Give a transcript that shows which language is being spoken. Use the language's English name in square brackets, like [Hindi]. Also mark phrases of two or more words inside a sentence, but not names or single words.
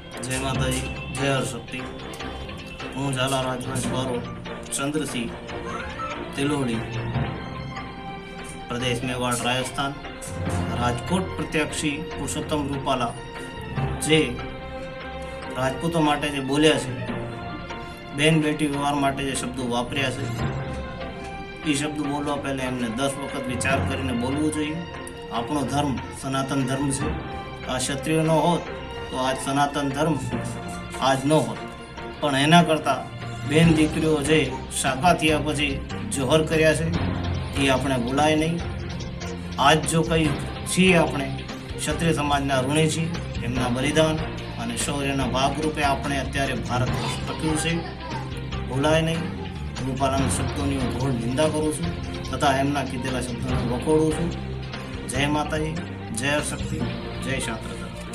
[Gujarati] જય માતાજી, જય હરશક્તિ। હું ઝાલા રાજવંશ વાળો ચંદ્રસિંહ તિલોડી, પ્રદેશ મેવાડ રાજસ્થાન, રાજકોટ પ્રત્યાશી પુરુષોત્તમ રૂપાલા જે રાજપૂતો માટે જે બોલ્યા છે, બેન બેટી વ્યવહાર માટે જે શબ્દો વાપર્યા છે, ઈ શબ્દ બોલવા પહેલે એમને 10 વખત વિચાર કરીને બોલવું જોઈએ। આપણો ધર્મ સનાતન ધર્મ છે. આ ક્ષત્રિય ન હોત તો આજ સનાતન ધર્મ આજ ન હોત, પણ એના કરતા બેન દીકરીઓ જે શાકા થયા પછી જોહર કર્યા છે એ આપણે ભૂલાય નહીં। આજ જો કઈ છીએ આપણે ક્ષત્રિય સમાજના ઋણી છીએ, એમના બલિદાન અને શૌર્યના ભાગરૂપે આપણે અત્યારે ભારત ટક્યું છે। ભૂલાય નહીં. રૂપાલાના શબ્દોની હું ઘોર નિંદા કરું છું તથા એમના કીધેલા શબ્દોને વખોડું છું। જય માતાજી, જય શક્તિ, જય શાસ્ત્ર।